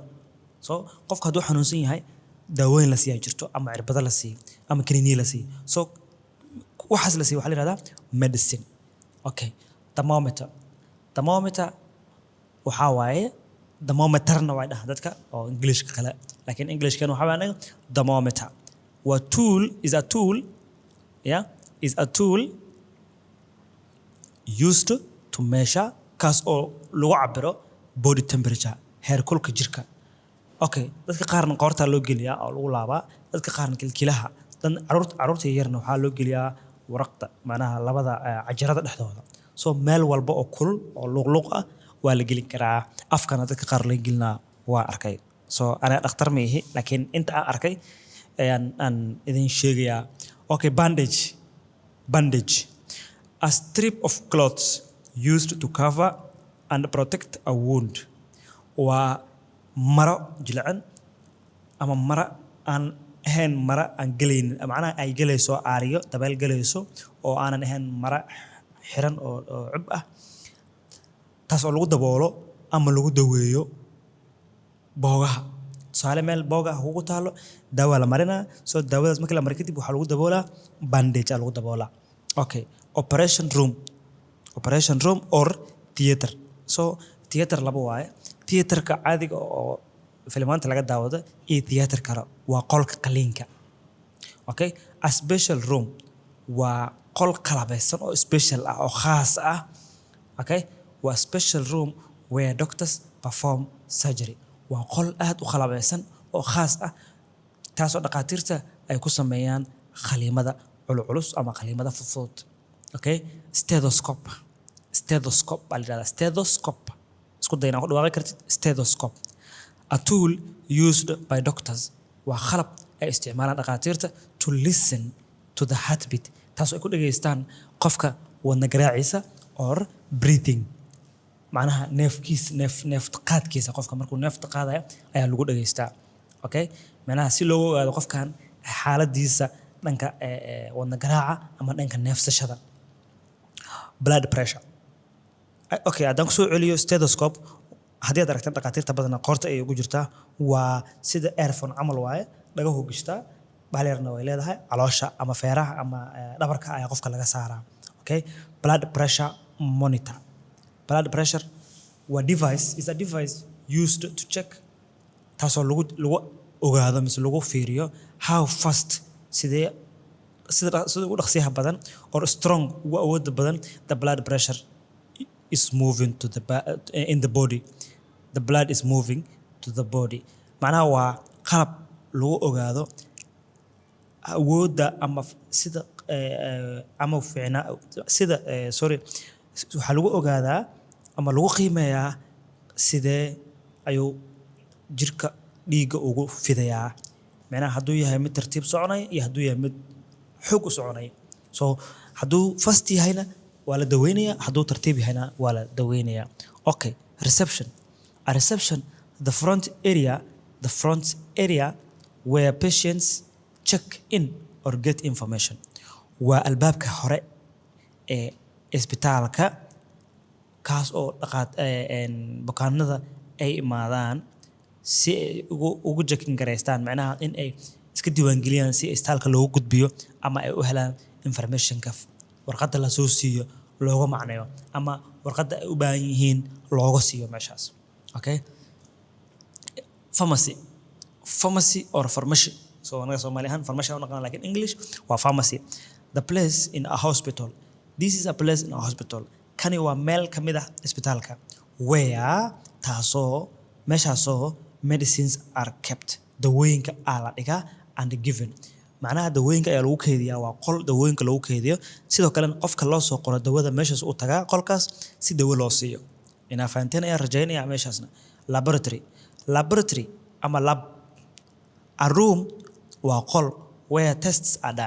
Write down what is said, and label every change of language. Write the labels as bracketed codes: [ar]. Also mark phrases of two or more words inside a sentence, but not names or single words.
[so] So qofka hadduu xanuunsan yahay daawooyin la siiyaa jirto ama cirbado la siiyo ama kaniiniyo la siiyo. So waxaas la siiyo waxaa la yidhahdaa medicine. Okay. Thermometer waxaa waaye thermometerna waa dhaha dadka oo Englishka kale, laakiin Englishkan waxaa waaye thermometer waa [en] is a tool used to measure [so] kaas oo lagu cabiro [en] body temperature [so] heerkulka jirka. Okay, dadka qaarna qoorta loo geliyaa oo lagu laabaa, dadka qaarna kilkilaha, dan caruurta yarna waxaa loo geliyaa waraqda macnaha labada cajarada dhexdooda. So meel walba oo kulul oo luqluq ah waa la gelin karaa. Afkana dadka qaar la gelinaa waa arkay. So ana dhakhtar ma ihi laakiin inta aan arkay aan idin sheegayaa. [en] Okay, bandage a strip of clothes used to cover and protect a wound. [so] Waa maro jilcan ama mara aan ahayn mara aan galaynin macnaha ay galayso aariyo dabeel galayso oo aanan ahayn mara xiran oo cub ah taas oo lagu daboolo ama lagu daweeyo boogaha. Tusaale meel boogaha ugu taalo daawo la marinaa. So daawadaas markii la mariyo kadib waxaa lagu daboolaa bandage lagu daboolaa. [en] Okay, operation room or theater. [so] So theater laba waaye. Theaterka caadiga oo filmaanta laga daawado iyo theater kale waa qolka qaliinka. Okay, [en] a special room [so] waa qol qalabeysan oo special ah oo khaas ah. [en] Okay, waa special room where doctors perform surgery. [so] Waa qol aad u qalabeysan oo khaas ah taasoo dhaqaatiirta ay ku sameeyaan khaliimada culus ama khaliimada fudud. Okay, stethoscope baa la yidhahdaa. Isku day inaad ku dhawaaqi kartid stethoscope. [en] A tool used by doctors [so] waa qalab ay isticmaalaan dhaqaatiirta [en] to listen to the heartbeat [so] taasoo ay ku dhageystaan qofka wadna garaaciisa [en] or breathing [so] macnaha neefta qaadkiisa qofka markuu neefta qaadayo ayaa lagu dhageystaa. Okay, macnaha si loogu ogaado qofkan xaaladiisa dhanka wadna garaaca ama dhanka neefsashada. [en] Blood pressure. [so] Okay, haddaan ku soo celiyo stethoscope haddii aad aragtaan dhaqaatiirta badanaa qoorta ay ugu jirtaa waa sida earphone camal waaye dhagahu gishtaa bahalyarna way leedahay caloosha ama feeraha ama dhabarka ayaa qofka laga saaraa. [en] Okay, blood pressure monitor. Blood pressure waa is a device used to check [so] taasoo lagu ogaado mise lagu fiiriyo [en] how fast [so] sida ugu dhaqsiyaha badan [en] or strong [so] ugu awoodda badan [en] the blood pressure is moving to in the body. The blood is moving to the body. [so] Macnaha waa qalab lagu ogaado awoodda ama sida waxaa lagu ogaadaa ama lagu qiimeeyaa sidee ayuu jirka dhiigga ugu fidayaa. Macnaha hadduu yahay mid tartiib soconaya iyo hadduu yahay mid xoog u soconaya. So hadduu fast yahayna waa la daweynayaa, hadduu tartiib yahayna waa la daweynayaa. [en] Okay, reception. A reception, the front area where patients check in or get information. [so] Waa albaabka hore ee isbitaalka kaas oo bukaanada ay imaadaan si ay ugu checking gareystaan macnaha in ay iska diiwaangeliyaan si isbitaalka loogu gudbiyo ama ay u helaan information ka warqadda la soo siiyo looga macneeyo ama warqadda ay u baahan yihiin looga siiyo meeshaas. [en] Okay, pharmacy or pharmacy. [so] So anaga Soomaali ahaan pharmacy oo naqaan, laakiin English waa pharmacy. [en] The place in a hospital. This is a place in a hospital. [so] Kani waa meel ka mid ah isbitaalka where taasoo meeshaasoo [en] medicines are kept. [so] Dawooyinka la dhigaa [en] and given. [so] macnaha dawooyinka ayaa lagu keydiyaa, waa qol dawooyinka lagu keydiyo. Sidoo kale qofka loo soo qoro dawada meeshaas uu tagaa qolkaas si dawo loo siiyo. Inaa fahanteen ayaa rajaynaya meeshaasna. [en] Laboratory ama lab. A room [so] waa qol [en] where tests are done.